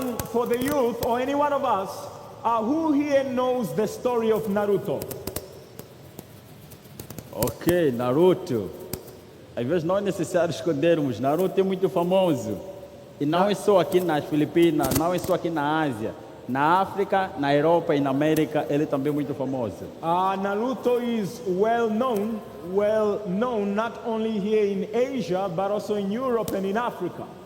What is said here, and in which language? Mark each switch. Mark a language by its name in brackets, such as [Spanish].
[English] For the youth or any one of us, who here knows the story of Naruto? Ok, Naruto. [Portuguese] Às vezes não é necessário escondermos. Naruto é muito famoso. E não é só aqui nas Filipinas, não é só aqui na Ásia. Na África, na Europa e na América, ele também é muito famoso. [English] Naruto is well known not only here in Asia, but also in Europe and in Africa.